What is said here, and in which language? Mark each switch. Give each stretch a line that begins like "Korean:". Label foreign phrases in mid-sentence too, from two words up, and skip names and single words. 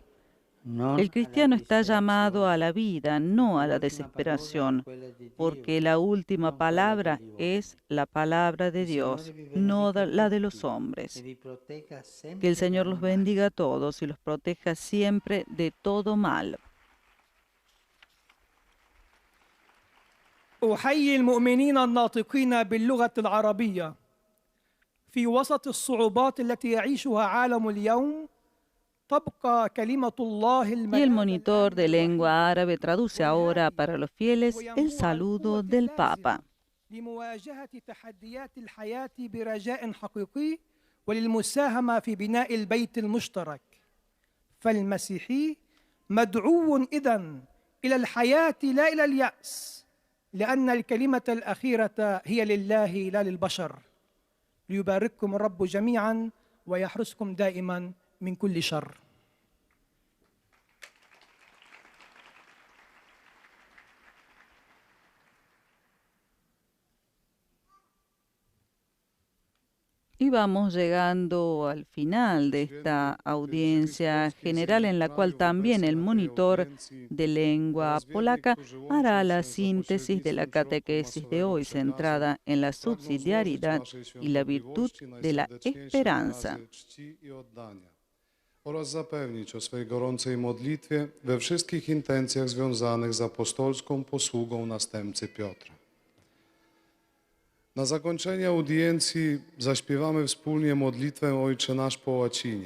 Spanish: El cristiano está llamado a la vida, no a la desesperación, porque la última palabra es la palabra de Dios, no la de los hombres. Que el Señor los bendiga a todos y los proteja siempre de todo mal.
Arabic: أحيي المؤمنين الناطقين باللغة العربية في وسط الصعوبات التي يعيشها عالم اليوم.
Spanish: Y el monitor de lengua árabe traduce ahora para los fieles el saludo del Papa.
Arabic: لمواجهة تحديات الحياة برجاء حقيقي وللمساهمة في بناء البيت المشترك. فالمسيحي مدعو إذن إلى الحياة لا إلى اليأس، لأن الكلمة الأخيرة هي لله لا للبشر. ليبارككم الرب جميعا ويحرسكم دائما من كل شر.
Spanish: Y vamos llegando al final de esta audiencia general en la cual también el monitor de lengua polaca hará la síntesis de la catequesis de hoy centrada en la subsidiariedad y la virtud de la esperanza.
Polish: Oraz zapewnić o swej gorącej modlitwie we wszystkich intencjach związanych z apostolską posługą następcy Piotra. Na zakończenie audiencji zaśpiewamy wspólnie modlitwę Ojcze Nasz po łacinie.